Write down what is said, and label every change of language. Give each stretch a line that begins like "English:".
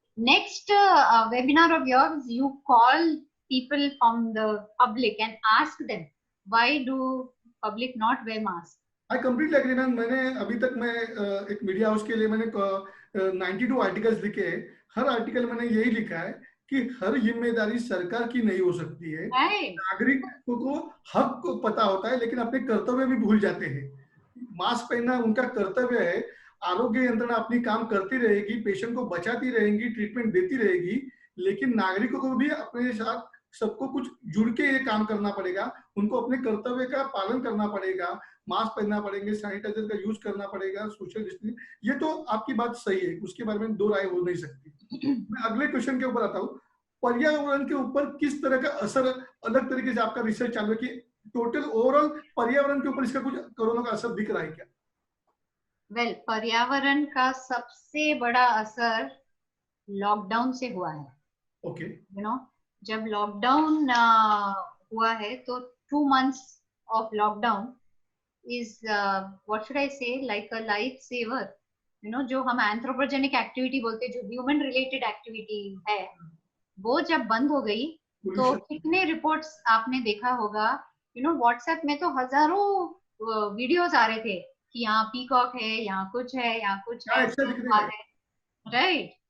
English: Next webinar of yours you call people from the public and ask them why do public not wear mask. I completely agree ma'am.
Hindi: मैंने अभी तक मैं एक media house के लिए मैंने 92 articles लिखे हैं. हर आर्टिकल मैंने यही लिखा है कि हर जिम्मेदारी सरकार की नहीं हो सकती है. नागरिकों को हक को पता होता है लेकिन अपने कर्तव्य भी भूल जाते हैं. मास्क पहनना उनका कर्तव्य है. आरोग्य यंत्रणा अपनी काम करती रहेगी, पेशेंट को बचाती रहेगी, ट्रीटमेंट देती रहेगी, लेकिन नागरिकों को भी अपने साथ सबको कुछ जुड़ के ये काम करना पड़ेगा. उनको अपने कर्तव्य का पालन करना पड़ेगा. मास्क पहनना पड़ेंगे, सैनिटाइजर का यूज करना पड़ेगा, सोशल डिस्टेंसिंग. ये तो आपकी बात सही है, उसके बारे में दो राय हो नहीं सकती. मैं अगले क्वेश्चन के ऊपर आता हूँ. पर्यावरण के ऊपर किस तरह का असर अलग तरीके से आपका रिसर्च चालू है कि टोटल ओवरऑल पर्यावरण के ऊपर इसका कुछ कोरोना का असर दिख रहा है क्या? वेल, पर्यावरण का सबसे बड़ा असर लॉकडाउन से हुआ है. ओके. जब लॉकडाउन हुआ है तो
English: 2 months of lockdown is what should I say, like a life saver.
Hindi: जो हम एंथ्रोपोजेनिक एक्टिविटी बोलते हैं, जो ह्यूमन रिलेटेड एक्टिविटी है, वो जब बंद हो गई तो कितने रिपोर्ट्स आपने देखा होगा. व्हाट्सएप में तो हजारों वीडियोस आ रहे थे कि यहाँ पीकॉक है, यहाँ कुछ है, यहाँ कुछ है, राइट.